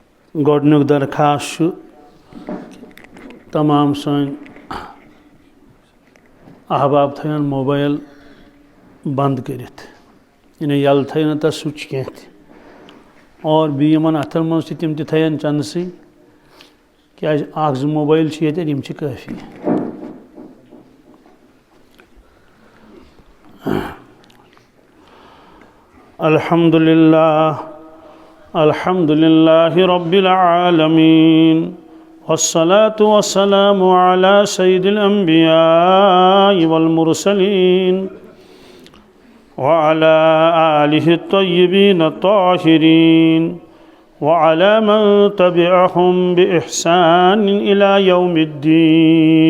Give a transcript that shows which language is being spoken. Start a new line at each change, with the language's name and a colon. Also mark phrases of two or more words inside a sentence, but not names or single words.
Kashmiri: गोडनुक दरखास्त तमाम सन अहबाब थन मोबाइल बंद करित इन यल थन तथ स्विच कह और बीमन अथन मज तम थन चंदसी क्या मोबाइल ये काफ़ी।
Arabic: الحمد لله رب العالمين والصلاة والسلام على سيد الأنبياء والمرسلين وعلى آله الطيبين الطاهرين وعلى من تبعهم بإحسان إلى يوم الدين.